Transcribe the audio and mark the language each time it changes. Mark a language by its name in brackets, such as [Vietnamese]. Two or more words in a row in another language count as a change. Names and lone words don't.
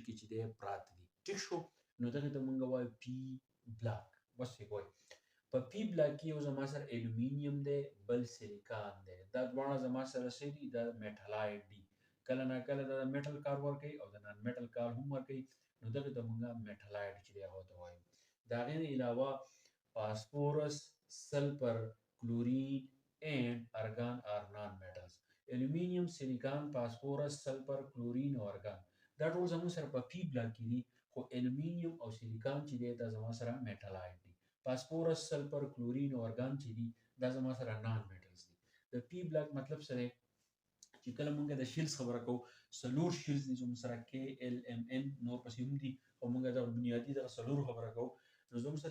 [Pashto] کې چې دی پراته دي ټیک شو نو دغه ته مونږ وایو [English] p block [Pashto] بس یې وایي په [English] p block [Pashto] کې یو زما سره الومینیم دی بل سیلیکان دی دا دواړه زما سره سي دي دا میټالایډ دي کله نه کله دا میټل کار ورکوي او د [English] non metal [Pashto] کار هم ورکوي نو دغه ته مونږ میټالایډ چې دی هغه ته وایو دا غیر علاوه فاسفورس [English] sulfur, chlorine and argon are non-metals. Aluminium, silicon, phosphorus, sulfur, chlorine [Pashto] او argon دا ټول زموږ سره په [English] p block [Pashto] کې دي خو الومینیم او سیلیکان چې دی دا زموږ سره میټالایډ دي فاسفورس سلفر کلورین او ارګان چې دي دا زموږ سره [English] non metals [Pashto] دي د [English] p block [Pashto] مطلب سره چې کله مونږ د شیلز خبره کوو سلور شیلز دي زموږ سره کې ال ام ان نور پسې هم دي او مونږ د بنیادی د سلور خبره کوو نو زموږ سره